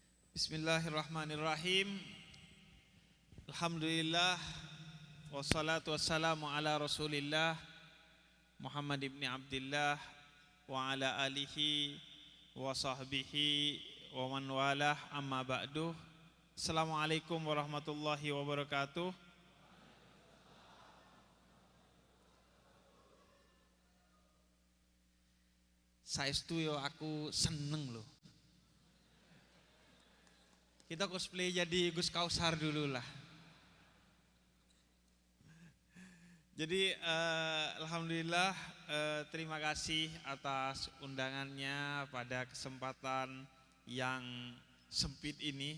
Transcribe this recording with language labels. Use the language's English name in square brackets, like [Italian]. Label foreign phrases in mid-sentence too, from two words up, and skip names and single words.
[Arabic] بسم الله الرحمن الرحيم. الحمد لله والصلاة والسلام على رسول الله محمد بن عبد الله وعلى آله وصحبه ومن والاه، أما بعد. السلام عليكم ورحمة الله وبركاته. [Javanese] Saestu yo aku seneng loh. [Indonesian] Kita cosplay jadi Gus Kausar dulu lah. Jadi alhamdulillah, terima kasih atas undangannya pada kesempatan yang sempit ini.